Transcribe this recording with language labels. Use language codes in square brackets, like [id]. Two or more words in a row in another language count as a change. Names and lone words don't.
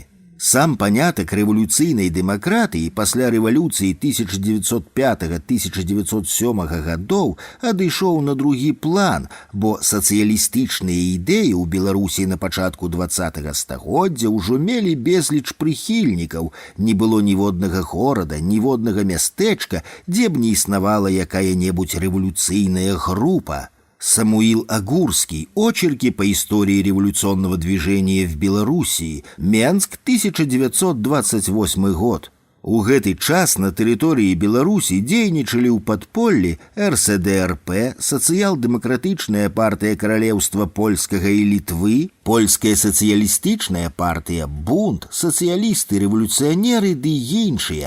[be] Сам панятак рэвалюцыйнай дэмакратыі пасля рэвалюцыі 1905-1907 гадоў адышоў на другі план, бо сацыялістычныя ідэі ў Беларусі на пачатку 20-го стагоддзя ўжо мелі безліч прыхільнікаў, не было ніводнага горада, ніводнага мястэчка, дзе б не існавала якая-небудзь рэвалюцыйная група. [ru] Самуил Агурский. Очерки по истории революционного движения в Белоруссии. Менск, 1928 год. [be] У гэты час на тэрыторыі Беларусі дзейнічалі ў падполлі РСДРП, сацыял-дэмакратычная партыя каралеўства польскага і Літвы, польская сацыялістычная партыя Бунт, сацыялісты-рэвалюцыянеры ды іншыя.